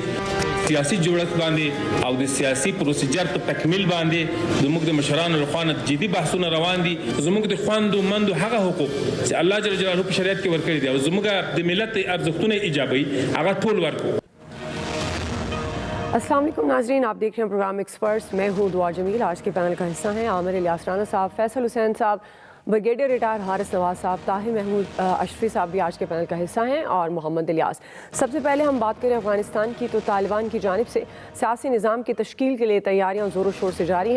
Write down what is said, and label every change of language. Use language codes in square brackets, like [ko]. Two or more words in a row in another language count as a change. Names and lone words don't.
[ps] سیاسي جوړښت باندې او د سیاسي پروسیجر په تکمیل باندې زموږ د مشرانو له خوا نه جدي بحثونه روان دي. زموږ د خویندو مندو هغه حقوق چې الله جل جلاله په شریعت کې ورکړي دي او زموږ د ملت ارزښتونه ایجابوي هغه ټول ورکو. [ur] السلام علیکم ناظرین، آپ دیکھ رہے ہیں پروگرام ایکسپرٹس. میں ہوں دعا جمیل. آج کے پینل کا حصہ ہیں عامر الیاس رانا صاحب، فیصل حسین صاحب، بریگیڈیئر ریٹائر حارث نواز صاحب، طاہر محمود اشرفی صاحب بھی آج کے پینل کا حصہ ہیں، اور محمد الیاس. سب سے پہلے ہم بات کریں افغانستان کی تو طالبان کی جانب سے سیاسی نظام کی تشکیل کے لیے تیاریاں زور و شور سے جاری ہیں.